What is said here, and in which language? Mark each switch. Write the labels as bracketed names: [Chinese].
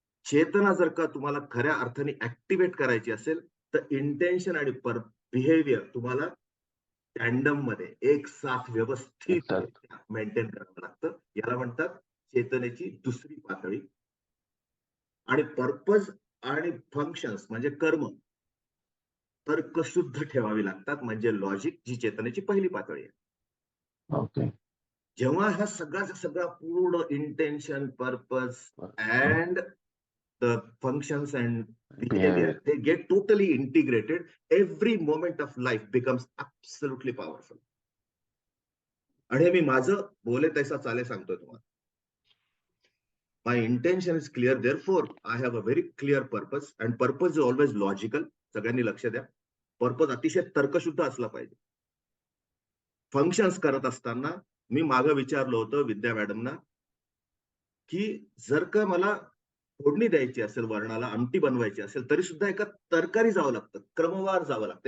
[Marathi] चेतना जर का तुम्हाला खऱ्या अर्थाने ऍक्टिव्हेट करायची असेल तर इंटेन्शन आणि बिहेवियर तुम्हाला टँडम मध्ये एक साथ व्यवस्थित मेंटेन करावं लागतं. याला म्हणतात चेतनेची दुसरी पातळी. आणि पर्पज आणि फंक्शन्स म्हणजे कर्म तर्कशुद्ध ठेवावी लागतात, म्हणजे लॉजिक, जी चेतनेची पहिली पातळी आहे. [English] Okay. [Marathi] जेव्हा ह्या सगळा पूर्ण [English] Intention, purpose and the functions and behavior, they get totally integrated, every moment of life becomes absolutely powerful. [Marathi] आणि मी माझं बोले तैसा चाले सांगतोय तुम्हाला. [English] My intention is clear, therefore I have a very clear purpose, and purpose is always logical. [Marathi] सगळ्यांनी लक्ष द्या, पर्पज अतिशय तर्कशुद्ध असला पाहिजे. फंक्शन्स करत असताना मी मागं विचारलं होतं विद्या मॅडमना की जर का मला फोडणी द्यायची असेल, वर्णाला आमटी बनवायची असेल, तरी सुद्धा एका तरकारी जावं लागतं, क्रमवार जावं लागतं.